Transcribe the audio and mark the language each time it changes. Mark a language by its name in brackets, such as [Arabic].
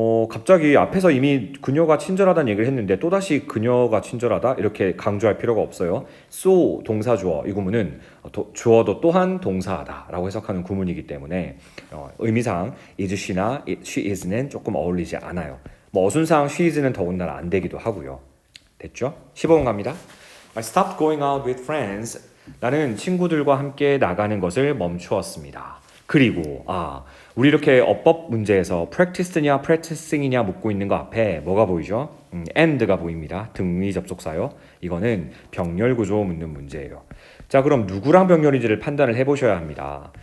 [Korean] 갑자기 앞에서 이미 그녀가 친절하다는 얘기를 했는데 또다시 그녀가 친절하다 이렇게 강조할 필요가 없어요. so 동사 주어 이 구문은 주어도 또한 동사하다라고 해석하는 구문이기 때문에 의미상 is she나 she is는 조금 어울리지 않아요. 뭐 어순상 she is는 더군다나 안 되기도 하고요. 됐죠? 15번 갑니다. [English] I stopped going out with friends. [Korean] 나는 친구들과 함께 나가는 것을 멈추었습니다. 그리고 우리 이렇게 어법 문제에서 practiced냐 practicing이냐 묻고 있는 거 앞에 뭐가 보이죠? and가 보입니다. 등위 접속사요. 이거는 병렬 구조 묻는 문제예요. 자, 그럼 누구랑 병렬인지를 판단을 해보셔야 합니다.